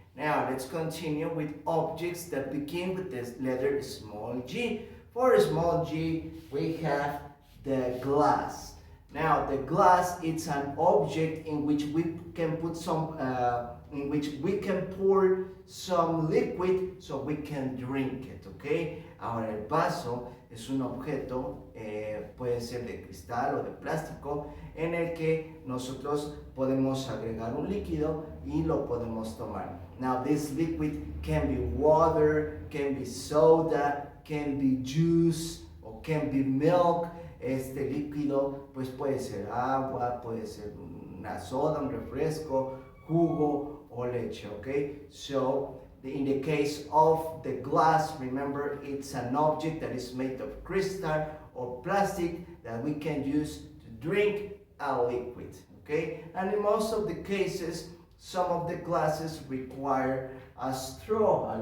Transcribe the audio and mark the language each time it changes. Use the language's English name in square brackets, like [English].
[English] Now, let's continue with objects that begin with the letter small g. For small g, we have the glass. Now, the glass, it's an object in which we can put some, in which we can pour some liquid so we can drink it, okay? [Spanish] Ahora, el vaso es un objeto, puede ser de cristal o de plástico, en el que nosotros podemos agregar un líquido y lo podemos tomar. [English] Now, this liquid can be water, can be soda, can be juice, or can be milk. [Spanish] Este líquido pues puede ser agua, puede ser una soda, un refresco, jugo o leche, okay? [English] So, in the case of the glass, remember, it's an object that is made of crystal or plastic that we can use to drink a liquid, okay? And in most of the cases, some of the glasses require a straw.